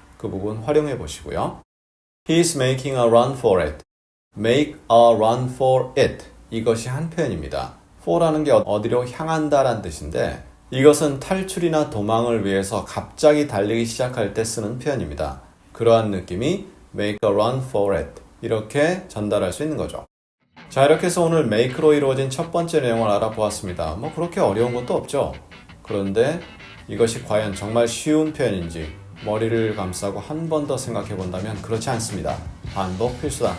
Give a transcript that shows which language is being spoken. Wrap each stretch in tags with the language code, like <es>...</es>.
<ko>그 부분 활용해 보시고요.</ko> <en>He's making a run for it. make a run for it.</en> <ko>이것이 한 표현입니다. for라는 게 어디로 향한다라는 뜻인데 이것은 탈출이나 도망을 위해서 갑자기 달리기 시작할 때 쓰는 표현입니다. 그러한 느낌이 make a run for it. 이렇게 전달할 수 있는 거죠. 자, 이렇게 해서 오늘 make로 이루어진 첫 번째 내용을 알아보았습니다. 뭐 그렇게 어려운 것도 없죠. 그런데 이것이 과연 정말 쉬운 표현인지 머리를 감싸고 한 번 더 생각해 본다면 그렇지 않습니다. 반복 필수다.</ko>